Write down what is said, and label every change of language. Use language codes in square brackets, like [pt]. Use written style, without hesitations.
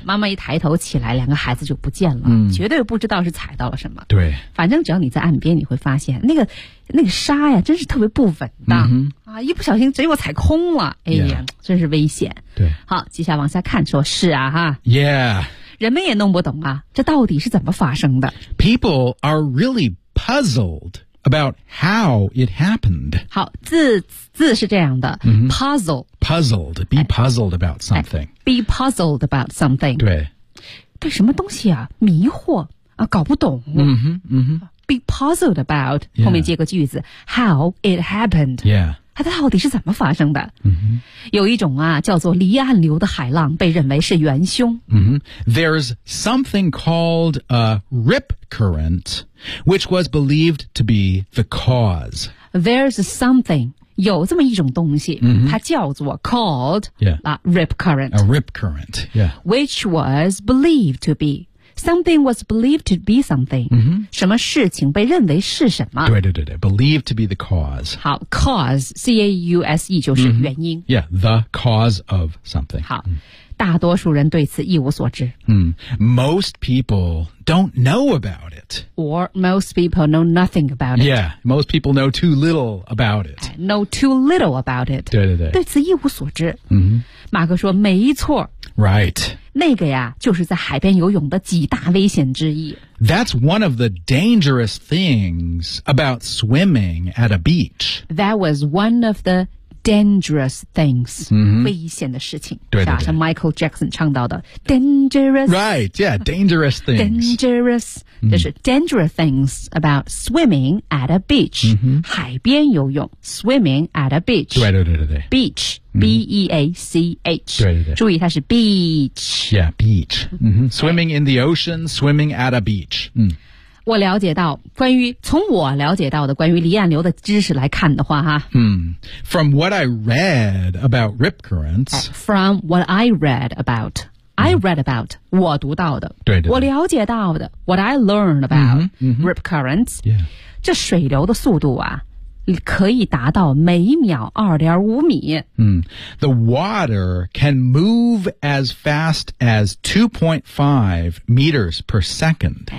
[zh] 妈妈一抬头起来两个孩子就不见了、绝对不知道是踩到了什么对反正只要你在岸边你会发现那个沙呀真是特别不稳的、一不小心结果踩空了哎呀、真是危险对好接下来往下看说是啊哈 [en] yeah [zh] 人们也弄不懂啊这到底是怎么发生的 [en] people are really puzzled about how it happened [zh] 好字是这样的、 [en] puzzled be puzzled about something be puzzled about something [zh] 对什么东西啊迷惑啊，搞不懂。 [en] Be puzzled about、 [zh] 后面接个句子 ， [en] how it happened。 Yeah， [zh] 它到底是怎么发生的？有一种啊，叫做离岸流的海浪，被认为是元凶。 [en] There's something called a rip current, which was believed to be the cause. There's something. [zh] 有这么一种东西、它叫做 called、rip current [en] a rip current、 which was believed to be Something was believed to be something. Mm-hmm. [zh] 什么事情被认为是什么。 [en] 对。Believed to be the cause. [zh] 好 cause, C-A-U-S-E 就是原因。 [en] Mm-hmm. Yeah, the cause of something. [zh] 好。大多数人对此一无所知。 [en] Most people don't know about it. Or most people know nothing about it. Yeah, most people know too little about it. Know too little about it. [zh] 对。对此一无所知。 Mm-hmm. 马克说没错。 [en] Right. [zh] 那个呀就是在海边游泳的几大危险之一。 [en] That's one of the dangerous things about swimming at a beach. That was one of the... Dangerous things,、 mm-hmm. [zh] 危险的事情，对，像 Michael Jackson 唱到的 Dangerous, [en] right? Yeah, dangerous things. Dangerous,、mm-hmm. 就是 dangerous things about swimming at a beach,、 mm-hmm. [zh] 海边游泳 [en] swimming at a beach. [zh] 对。 [en] Beach,、mm-hmm. B-E-A-C-H. [zh] 对。注意，它是 beach. [en] Yeah, beach.、Mm-hmm. Swimming in the ocean, swimming at a beach.、 Mm-hmm. [zh] 我了解到关于从我了解到的关于离岸流的知识来看的话，哈。 [en] From what I read about rip currents. From what I read about. I read about. [zh] 我读到的。对。我了解到的。 [en] What I learned about rip currents. Yeah. [zh] 这水流的速度啊可以达到每秒 2.5 米。 [en] The water can move as fast as 2.5 meters per second.